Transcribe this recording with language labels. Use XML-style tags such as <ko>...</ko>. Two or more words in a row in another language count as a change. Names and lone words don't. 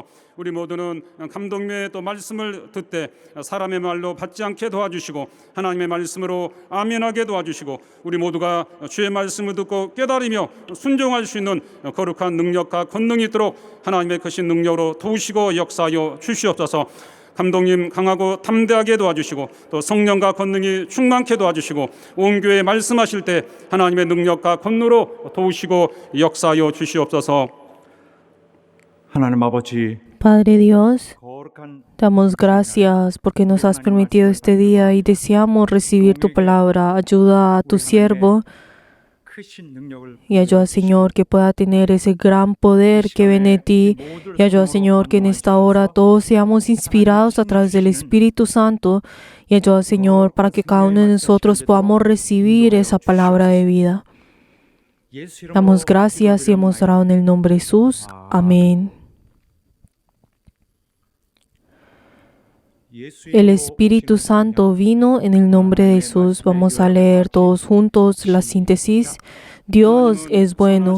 <ko>우리 모두는 감독님의 또 말씀을 듣되 사람의 말로 받지 않게 도와주시고 하나님의 말씀으로 아멘하게 도와주시고 우리 모두가 주의 말씀을 듣고 깨달으며 순종할 수 있는 거룩한 능력과 권능이 있도록 하나님의 크신 능력으로 도우시고 역사하여 주시옵소서. 감독님 강하고 담대하게 도와주시고 또 성령과 권능이 충만케 도와주시고 온 교회에 말씀하실 때 하나님의 능력과 권능으로 도우시고 역사하여 주시옵소서. 하나님 아버지,</ko> <es>Padre Dios,</es> <ko>거룩한</ko> <es>damos gracias porque nos has permitido este día y deseamos recibir tu palabra. Ayuda a tu siervo</es> <ko>크신 능력을</ko> <es>y ayuda, Señor, que pueda tener ese gran poder que viene de ti. Y ayuda, Señor, que en esta hora todos seamos inspirados a través del Espíritu Santo. Y ayuda, Señor, para que cada uno de nosotros podamos recibir esa palabra de vida.</es> <ko>예수 이름으로</ko> <es>Damos gracias y hemos orado en el nombre de Jesús. Amén.</es> <ko>예수</ko> <es>El</es> <ko>이름으로</ko> <es>Espíritu Santo vino en el nombre de Jesús. Vamos a leer todos juntos la síntesis. Dios es bueno.</es>